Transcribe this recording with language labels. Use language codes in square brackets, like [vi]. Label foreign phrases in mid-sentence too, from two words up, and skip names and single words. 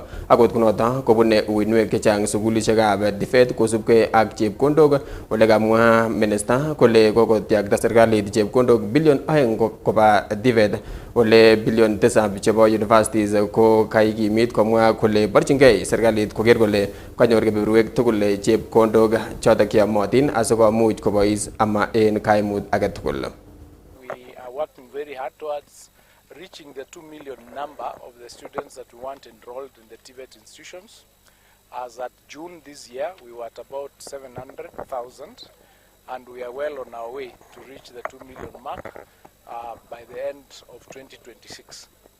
[kln] Akot kunoto kobune uinwek chechang sukulishekab TVET kosubkei ak chepkondok, ole kamwa minista kole kokotyakta serikalit chepkondok bilion 2 koba TVET, ole bilion 7 chebo universities ko kaikimit, komwa kole borchingei serikalit koker kole kanyor kebeberwek tugul chepkondok chotok cheyomotin asikomuch kobois ama en kaimut age tugul. [en] We are working very hard towards reaching the 2 million number of the students that we want enrolled in the TVET institutions. As at June this year, we were at about 700,000, and we are well on our way to reach the 2 million mark by the end of 2026.